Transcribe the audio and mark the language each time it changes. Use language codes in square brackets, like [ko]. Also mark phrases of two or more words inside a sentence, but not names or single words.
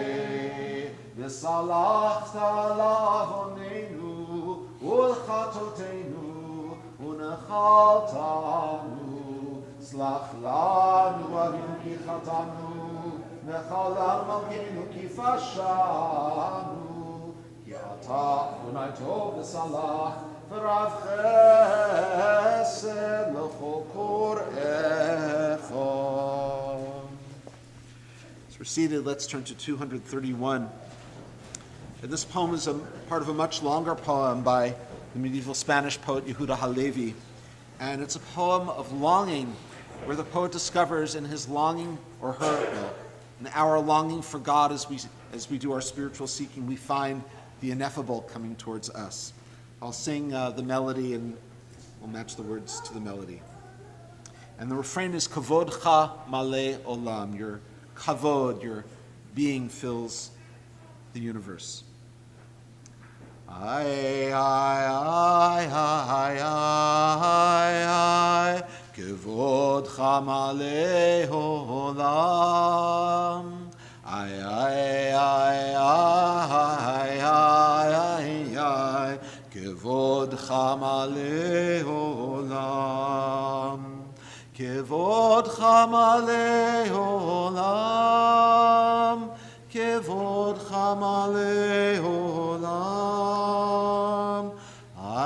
[he] וסלחת לעווננו ולחטאותינו ונחלתנו סלח לנו אבינו כי חטאנו וחלל מלכנו כי פשענו כי אתה אדוני טוב וסלח ורב חסד לכל קוראיך. [en] As we're seated, let's turn to 231. And this poem is a part of a much longer poem by the medieval Spanish poet Yehuda Halevi. And it's a poem of longing, where the poet discovers in his longing, or in our longing for God as we do our spiritual seeking, we find the ineffable coming towards us. I'll sing the melody and we'll match the words to the melody. And the refrain is [he] כבודך מלא עולם. [en] Your kavod, your being fills the universe. Ay, ay, ay, ay, ay, ay, [he] כבודך מלא עולם. Ay, ay, ay, ay, ay, ay, ay, כבודך מלא עולם. כבודך מלא עולם. כבודך מלא עולם.